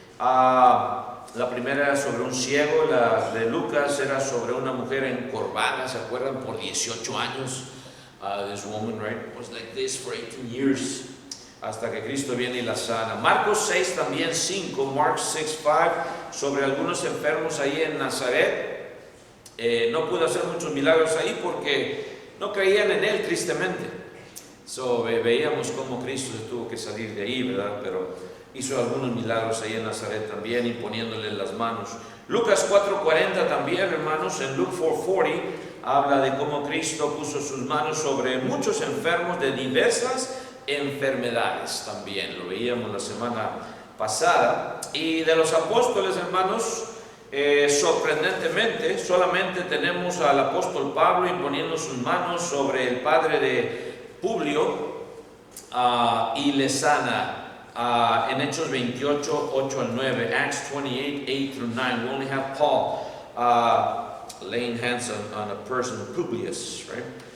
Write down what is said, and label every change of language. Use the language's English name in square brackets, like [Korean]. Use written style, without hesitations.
[Spanish] La primera era sobre un ciego, la de Lucas era sobre una mujer encorvada, ¿se acuerdan? Por 18 años. [English] This woman, right, was like this for 18 years, [Spanish] hasta que Cristo viene y la sana. Marcos 6 también 5, Mark 6:5, sobre algunos enfermos ahí en Nazaret. No pudo hacer muchos milagros ahí porque no creían en él, tristemente. Veíamos cómo Cristo se tuvo que salir de ahí, ¿verdad? Pero hizo algunos milagros ahí en Nazaret también, imponiéndole las manos. Lucas 4:40 también, hermanos, en Luke 4:40, habla de cómo Cristo puso sus manos sobre muchos enfermos de diversas enfermedades también. Lo veíamos la semana pasada. Y de los apóstoles, hermanos, sorprendentemente, solamente tenemos al apóstol Pablo imponiendo sus manos sobre el padre de Publio y le sana. En Hechos 28, 8 al 9, [English] Acts 28, 8 through 9, we only have Paul laying hands on a person, Publius, right?